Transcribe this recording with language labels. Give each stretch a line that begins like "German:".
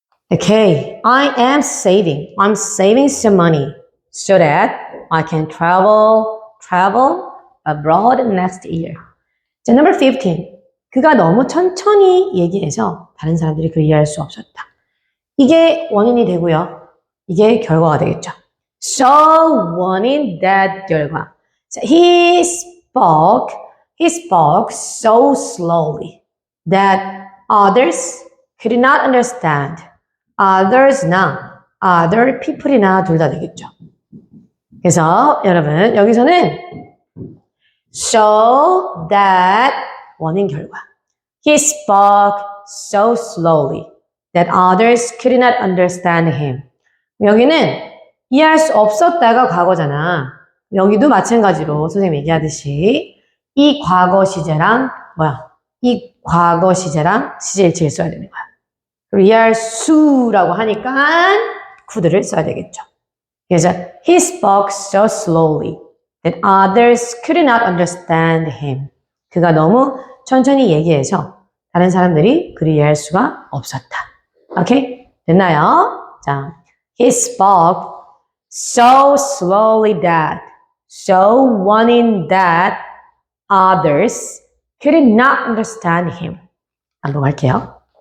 English: Okay, I'm saving some money so that I can travel abroad next year. 자, number 15.
Korean: 그가 너무 천천히 얘기해서 다른 사람들이 그를 이해할 수 없었다. 이게 원인이 되고요. 이게 결과가 되겠죠. So, 원인, that, 결과.
English: 자, he spoke so slowly that others could not understand.
Korean: others나 other people이나 둘 다 되겠죠. 그래서 여러분 여기서는
English: so that 원인 결과 he spoke so slowly that others could not understand him.
Korean: 여기는 이해할 수 없었다가 과거잖아. 여기도 마찬가지로 선생님이 얘기하듯이 이 과거 시제랑 이 과거 시제랑 시제일치를 써야 되는 거야. 이해할 수라고 하니까 could를 써야 되겠죠.
English: 그래서 he spoke so slowly that others could not understand him.
Korean: 그가 너무 천천히 얘기해서 다른 사람들이 그를 이해할 수가 없었다. 오케이? 됐나요?
English: 자, he spoke so slowly that so wanting that others could not understand him.
Korean: 한번 할게요.